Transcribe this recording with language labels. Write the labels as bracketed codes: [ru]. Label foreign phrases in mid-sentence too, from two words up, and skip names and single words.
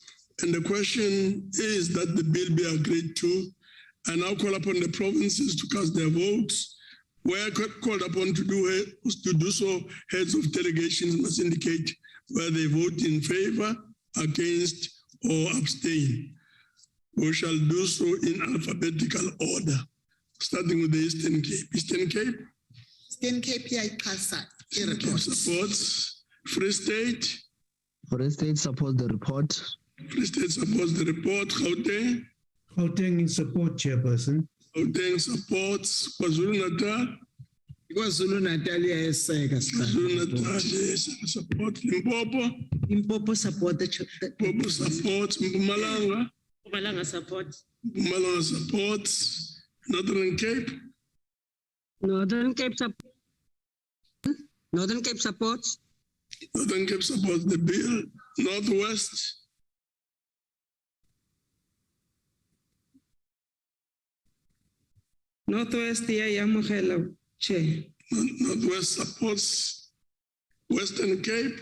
[en] And the question is that the bill be agreed to I now call upon the provinces to cast their votes. Where called upon to do so, heads of delegations must indicate whether they vote in favor, against, or abstain. We shall do so in alphabetical order, starting with the Eastern Cape. Eastern Cape? [xh] Eastern Cape iyayichasa [en] Eastern Cape supports. Free State? Free State supports the report. Free State supports the report. Gauteng? Gauteng in support, Chairperson. Gauteng supports. KwaZulu-Natal? [zu] KwaZulu-Natal iyayiseka [en] KwaZulu-Natal support. Limpopo? Limpopo support. Limpopo supports. Mpumalanga? Mpumalanga support. Malema supports. Northern Cape? Northern Cape support. Northern Cape supports. Northern Cape supports the bill. Northwest? [zu] Northwest iyayamukela, Chair. [en] Northwest supports. Western Cape?